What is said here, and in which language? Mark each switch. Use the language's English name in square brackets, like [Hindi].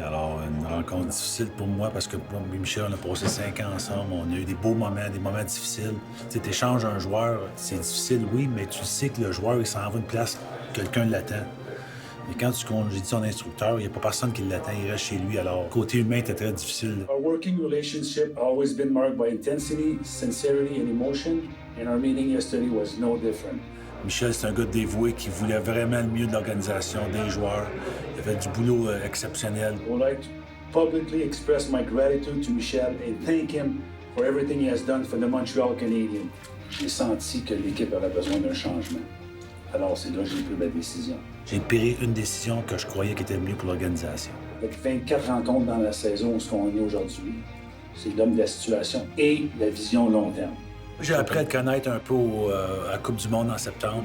[French] Alors, une rencontre difficile pour moi, parce que moi et Michel, on a passé 5 ans ensemble, on a eu des beaux moments, des moments difficiles. Tu sais, t'échanges un joueur, c'est difficile, oui, mais tu sais que le joueur, il s'en va une place, quelqu'un l'attend. Mais quand tu congédies son instructeur, il n'y a pas personne qui l'attend, il reste chez lui. Alors, côté humain, c'était très difficile. [English] Our working relationship always been marked by intensity, sincerity and emotion, and our meeting yesterday was no different. [French] Michel, c'est un gars dévoué qui voulait vraiment le mieux de l'organisation, des joueurs. Il a fait du boulot exceptionnel. [English] I would like to publicly express my gratitude to Michel and thank him for everything he has done for the Montreal Canadiens. [French] J'ai senti que l'équipe avait besoin d'un changement. Alors, c'est là que j'ai pris la décision. J'ai pris une décision que je croyais qui était mieux pour l'organisation. Avec 24 rencontres dans la saison où ce qu'on est aujourd'hui, c'est l'homme de la situation et la vision long terme. J'ai appris à le connaître un peu à la Coupe du Monde en septembre.